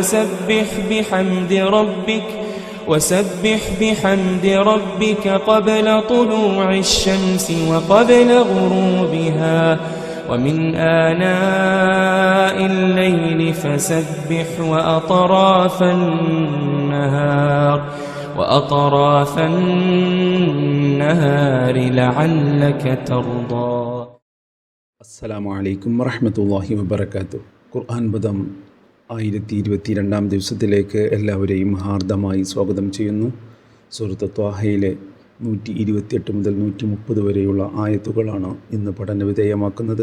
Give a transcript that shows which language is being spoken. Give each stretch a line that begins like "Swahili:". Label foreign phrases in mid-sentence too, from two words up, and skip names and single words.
Arabic: وسبح بحمد ربك قبل طلوع الشمس وقبل غروبها ومن آناء الليل فسبح وأطراف النهار لعلك ترضى. السلام عليكم ورحمة الله وبركاته.
Malayalam: ഖുർആൻ പദം 1022 ദിവസത്തിലേക്ക് എല്ലാവരെയും ഹാർദമായി സ്വാഗതം ചെയ്യുന്നു. സൂറത്ത് ത്വാഹയിലെ 128 മുതൽ 130 വരെയുള്ള ആയത്തുകളാണ് ഇന്ന് പഠനവിധേയമാക്കുന്നത്.